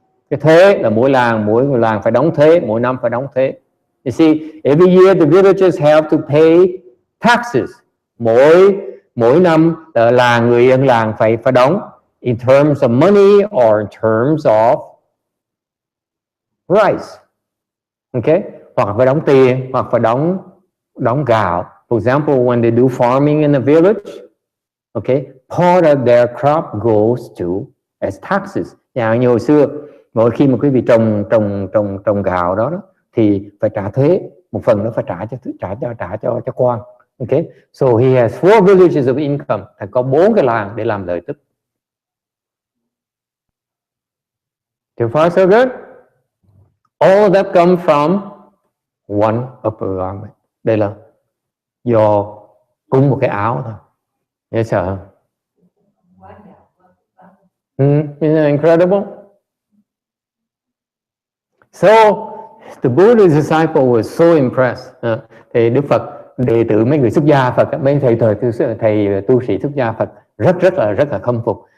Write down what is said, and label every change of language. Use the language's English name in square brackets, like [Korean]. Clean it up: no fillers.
[Vietnamese] Cái thuế là mỗi người làng phải đóng thuế, mỗi năm phải đóng thuế. [English] You see, every year the villagers have to pay taxes. [Vietnamese] Mỗi năm là người dân làng phải đóng [English] in terms of money or in terms of rice. [Vietnamese] Okay? Hoặc phải đóng tiền, hoặc phải đóng gạo. [English] For example, when they do farming in a village, okay, part of their crop goes to as taxes. [Vietnamese] Như hồi xưa, mỗi khi mà quý vị trồng gạo đó thì phải trả thuế, một phần nó phải trả cho quan. [English] Okay, so he has 4 villages of income. [Vietnamese] Thầy có 4 cái làng để làm lợi tức. [English] So far so good. All that come from one upper garment. [Vietnamese] Đây là do cúng một cái áo thôi. Dễ sợ. [English] Isn't that incredible? So the Buddha's disciple was so impressed. [Vietnamese] Thì Đức Phật, đệ tử mấy người xuất gia Phật, mấy thầy tu sĩ xuất gia Phật rất là khâm phục.